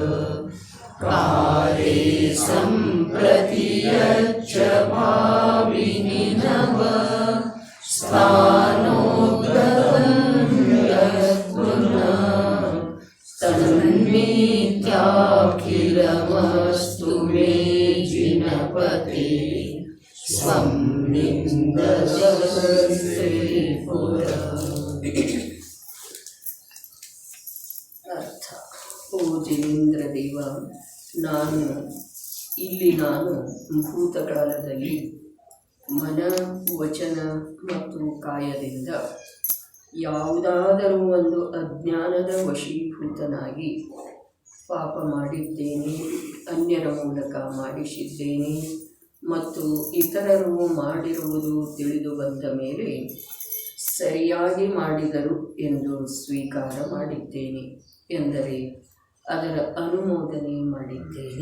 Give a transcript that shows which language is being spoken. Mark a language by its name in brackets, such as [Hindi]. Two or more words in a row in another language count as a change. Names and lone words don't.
[Sanskrit] काले सम्प्रति भाविनि नव स्थानोद्गतं यत्पुनः तन्मिथ्याखिलमस्तु मे जिनपते स्वं निन्दस्ते पुरः। [Kannada] ಅರ್ಥ. ಓ ಜಿನೇಂದ್ರ ದೇವ, ನಾನು ಭೂತಕಾಲದಲ್ಲಿ ಮನ, ವಚನ ಮತ್ತು ಕಾಯದಿಂದ ಯಾವುದಾದರೂ ಒಂದು ಅಜ್ಞಾನದ ವಶೀಭೂತನಾಗಿ ಪಾಪ ಮಾಡಿದ್ದೇನೆ, ಅನ್ಯರ ಮೂಲಕ ಮಾಡಿಸಿದ್ದೇನೆ ಮತ್ತು ಇತರರು ಮಾಡಿರುವುದು ತಿಳಿದು ಬಂದ ಮೇಲೆ ಸರಿಯಾಗಿ ಮಾಡಿದರು ಎಂದು ಸ್ವೀಕಾರ ಮಾಡಿದ್ದೇನೆ, ಎಂದರೆ ಅದರ ಅನುಮೋದನೆ ಮಾಡಿದ್ದೇನೆ.